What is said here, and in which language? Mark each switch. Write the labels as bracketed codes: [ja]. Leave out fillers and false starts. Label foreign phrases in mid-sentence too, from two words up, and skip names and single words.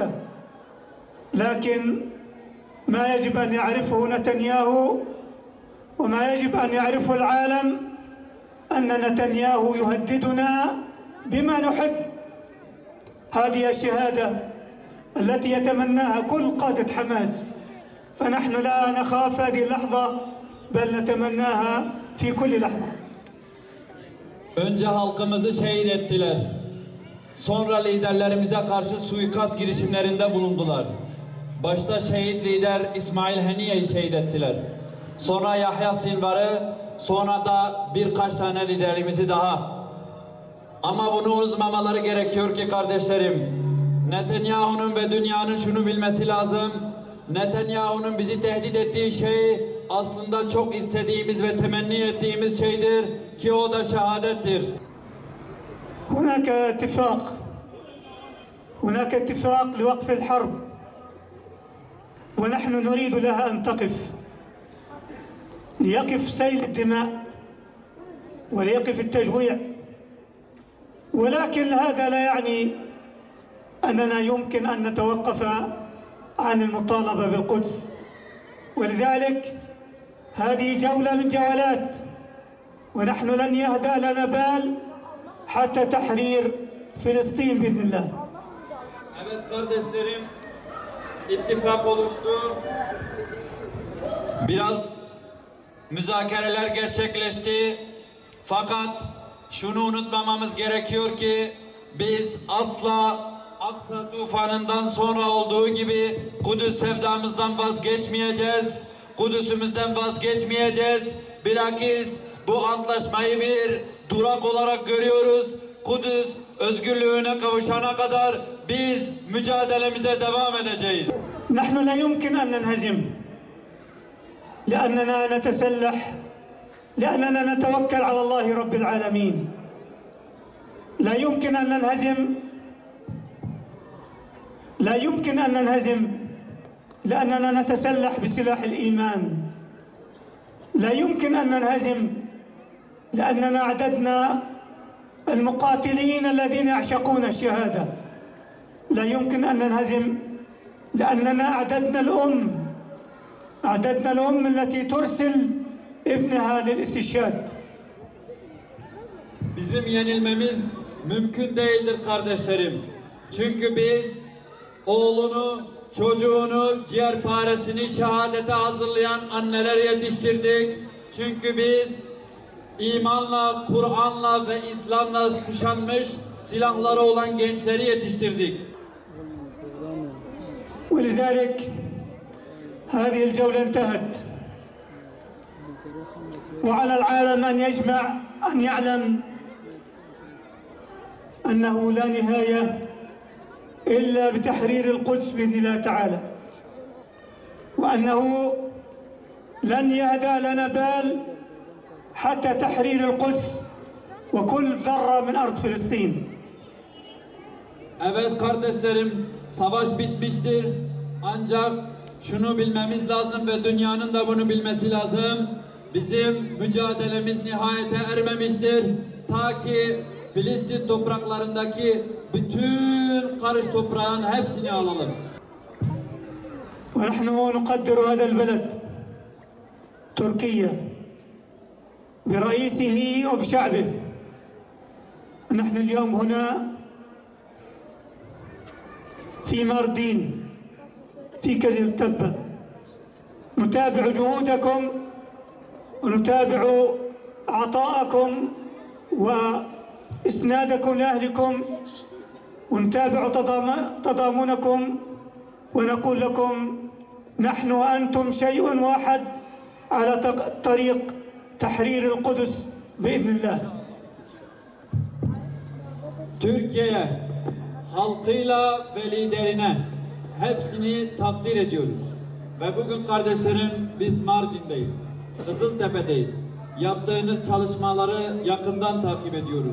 [ar] لكن ما يجب أن يعرفه نتنياهو وما يجب أن يعرفه العالم أن نتنياهو يهددنا بما نحب. هذه الشهادة التي يتمناها كل قادة حماس، فنحن لا نخاف هذه اللحظة بل نتمناها في كل لحظة. [tr] Önce halkımızı şehit ettiler. Sonra liderlerimize karşı suikast girişimlerinde bulundular. Başta şehit lider İsmail Haniye'yi şehit ettiler. Sonra Yahya Sinvar'ı, sonra da birkaç tane liderimizi daha. Ama bunu unutmamaları gerekiyor ki kardeşlerim, Netanyahu'nun ve dünyanın şunu bilmesi lazım. Netanyahu'nun bizi tehdit ettiği şey aslında çok istediğimiz ve temenni ettiğimiz şeydir ki o da şehadettir. [ar] هناك اتفاق لوقف الحرب ونحن نريد لها أن تقف، ليقف سيل الدماء وليقف التجويع، ولكن هذا لا يعني أننا يمكن أن نتوقف عن المطالبة بالقدس. ولذلك هذه جولة من جولات، ونحن لن يهدأ لنا بال حتى تحرير فلسطين بإذن الله. [tr] Evet kardeşlerim, ittifak oluştu. Biraz müzakereler gerçekleşti. Fakat şunu unutmamamız gerekiyor ki biz asla Aksa tufanından sonra olduğu gibi Kudüs sevdamızdan vazgeçmeyeceğiz. Kudüs'ümüzden vazgeçmeyeceğiz. Bilakis bu antlaşmayı bir durak olarak görüyoruz. Kudüs özgürlüğüne kavuşana kadar biz mücadelemize devam edeceğiz. [ar] نحن لا يمكن أن ننهزم لأننا نتسلح لأننا نتوكل على الله رب العالمين لا يمكن أن ننهزم لا يمكن أن ننهزم لأننا نتسلح بسلاح الإيمان لا يمكن أن ننهزم لأننا أعددنا المقاتلين الذين يعشقون الشهادة لا يمكن أن ننهزم لأننا أعددنا الأم التي ترسل ابنها للاستشهاد. [tr] Bizim yenilmemiz mümkün değildir kardeşlerim. Çünkü biz oğlunu, çocuğunu, ciğerparesini şehadete hazırlayan anneler yetiştirdik. Çünkü biz imanla, Kur'an'la ve İslam'la kuşanmış silahları olan gençleri yetiştirdik. [ar] ولذلك هذه الجولة انتهت وعلى العالم أن يجمع أن يعلم أنه لا نهاية إلا بتحرير القدس بإذن الله تعالى وأنه لن يهدأ لنا بال حتى تحرير القدس وكل ذرة من أرض فلسطين. [tr] Evet kardeşlerim, savaş bitmiştir. Ancak şunu bilmemiz lazım ve dünyanın da bunu bilmesi lazım. Bizim mücadelemiz nihayete ermemiştir. Ta ki Filistin topraklarındaki bütün karış toprağın hepsini alalım. [ar] ونحن نقدر هذا البلد تركيا برئيسه وبشعبه. نحن اليوم هنا في ماردين في كزل تبة نتابع جهودكم ونتابع عطاءكم وإسنادكم لأهلكم ونتابع تضامنكم ونقول لكم نحن وأنتم شيء واحد على طريق تحرير القدس بإذن الله. [tr] Türkiye'ye, halkıyla ve liderine hepsini takdir ediyoruz. Ve bugün kardeşlerim biz Mardin'deyiz, Kızıltepe'deyiz. Yaptığınız çalışmaları yakından takip ediyoruz.